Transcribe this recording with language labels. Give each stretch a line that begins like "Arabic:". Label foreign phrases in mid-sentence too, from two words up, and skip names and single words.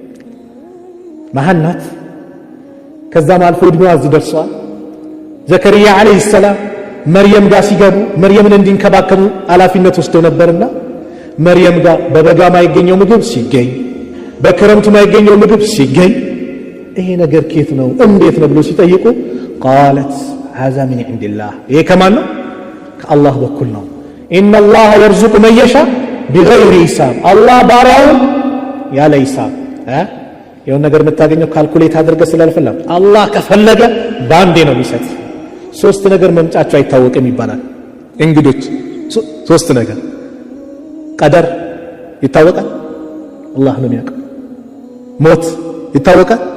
Amharic: ማህናት ከዛም አልፎ እድሜዋ እዚህ ደርሷል ዘከሪያ
Arabic: عليه السلام
Amharic: መርየም ጋር ሲገቡ መርየምን እንዲንከባከቡ ኃላፊነት ወስደው ነበርና መርየም ጋር በበጋ ማይገኘው ምግብ ሲገኝ በክረምቱ ማይገኘው ምግብ ሲገኝ ይሄ ነገር ከየት ነው እንዴት ነው ብሎ ሲጠይቁ
Arabic: قالت هذا من عند الله
Amharic: ይሄ ከማን ነው ከአላህ በኩል ነው
Arabic: ان الله يرزق من يشاء بغير حساب
Amharic: الله ባሪያውን ያለ ሂሳብ የሆነ ነገር የምታገኘው ካልኩሌት አድርገህ ስላልፈለግ አላህ ከፈለገ ባንዴ ነው የሚሰጥ ሶስት ነገር መምጫቸው አይታወቅም ይባላል እንግዶች ሶስት ነገር ቀደር ይታወቃል አላህ ነው የሚያውቀው ሞት ይታወቃል